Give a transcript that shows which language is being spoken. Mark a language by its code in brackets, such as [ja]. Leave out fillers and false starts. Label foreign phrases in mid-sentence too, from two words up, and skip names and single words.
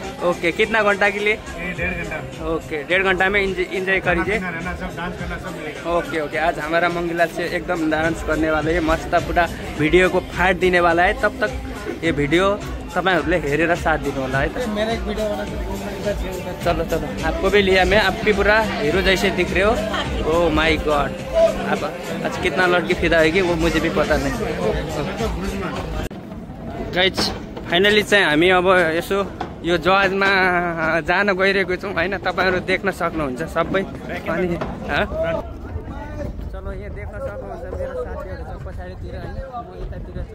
[hi] ओके, कितना घंटा के लिए? 1.5 घंटा। ओके, 1.5 घंटा में इंजॉय करिए। ओके ओके, आज हमारा मंगला से एकदम डांस करने वाले है, मस्त पूरा वीडियो को फाड़ देने वाला है। [ne] तब तक ये वीडियो तपाईँहरूले हेरेर साथ दिनु होला है। [hi] चलो चलो, आपको भी लिया मैं, आप भी पूरा हीरो जैसे दिख रहे हो। [en] Oh my God, [hi] अब आज कितना लड़की फिदा होगी वो मुझे भी पता नहीं। [ne] गाइज फाइनली चाहिँ हामी अब यसो यो जहाजमा जान गइरहेको छौँ होइन। तपाईँहरू देख्न सक्नुहुन्छ सबै। अनि चलो यहाँ देख्न सक्नुहुन्छ मेरो साथीहरू छ पछाडितिर होइन, म यतातिर छु।